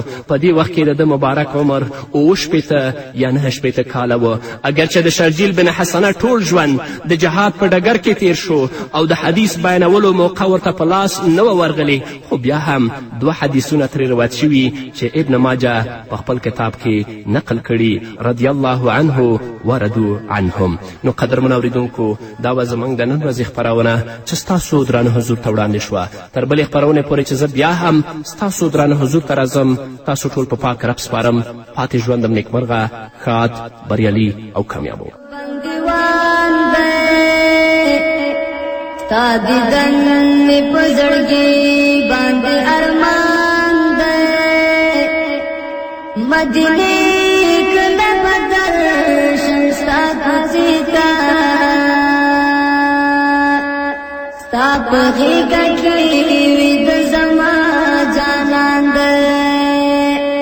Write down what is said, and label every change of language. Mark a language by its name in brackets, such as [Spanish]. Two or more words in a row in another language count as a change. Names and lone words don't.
[Pashto] په دې وخت کې د ده مبارک عمر اوه یا 9 کاله و. اگر چې د شرجیل بن حسنه ټول ژوند د جهاد په ډګر کې تیر شو او د حدیث بیانولو موقع ورته په لاس نه وه ورغلې، خو بیا هم 2 حدیثونه ترې روایت شوي چې ابن ماجه په خپل کتاب کې نقل کړي [Arabic] رضی الله عنه ورضوا عنهم. [Pashto] نو قدرمنو اوریدونکو، دا به زموږ د نن ورځې خپرونه چې ستاسو درانه حضور ته وړاندې شوه. تر بلې خپرونې پورې چې زه بیا هم ستاسو درانه حضور ته راځم، تاسو ټول په پاک رب سپارم. پاتې ژوندم نیکمرغه، ښاد، بریالي او کامیاب و. تا دیدن می په زړګي باندې ارمان دی، مدینه کله بدر شمستا کوزی تا ستا په غېږه کې وید زما جانان دی.